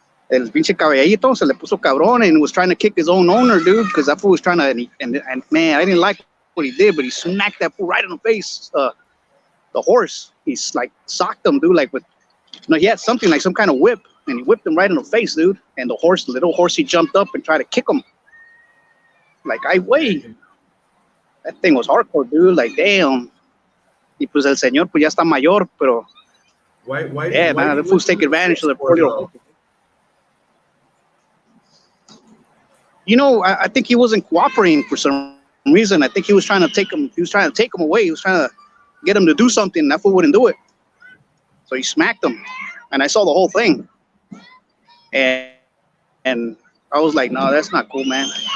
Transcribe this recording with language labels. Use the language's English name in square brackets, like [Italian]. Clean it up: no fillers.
[Spanish] El pinche caballito se le puso cabrón [English] and was trying to kick his own owner, dude, because that fool was trying to, and man, I didn't like what he did, but he smacked that fool right in the face. The horse, he's like socked him, dude, like with, he had something like some kind of whip, and he whipped him right in the face, dude. And the little horse, he jumped up and tried to kick him. Like, I wait. That thing was hardcore, dude. Like, damn. [Spanish] Y pues el señor, pues ya está mayor, pero [English] Why yeah, man, the fools take advantage of the poor little. I think he wasn't cooperating for some reason. I think he was trying to take him. He was trying to take him away. He was trying to get him to do something. And that fool wouldn't do it. So he smacked him, and I saw the whole thing. And I was like, no, that's not cool, man.